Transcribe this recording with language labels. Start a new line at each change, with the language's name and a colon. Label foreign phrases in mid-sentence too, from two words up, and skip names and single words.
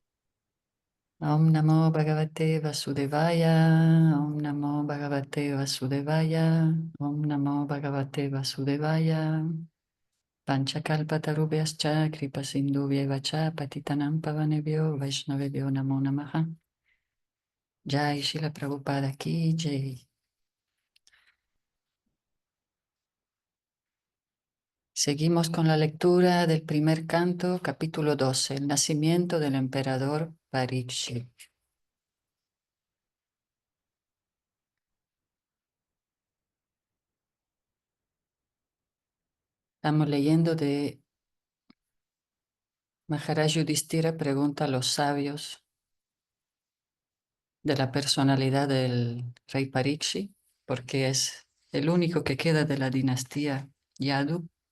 Sanskrit: Om Namo Bhagavate Vasudevaya, Om Namo Bhagavate Vasudevaya, Om Namo Bhagavate Vasudevaya. Panchakalpatarubhyascha kripasindhubhyeva cha patitanam pavanebhyo vaishnavebhyo namo namaha.
Hindi: Jai Shila Prabhupada ki jai.
Spanish: Seguimos con la lectura del primer canto, capítulo 12, el nacimiento del emperador Parikshit. Estamos leyendo de Maharaj Yudhishthira pregunta a los sabios de la personalidad del rey Parikshit, porque es el único que queda de la dinastía Yadu.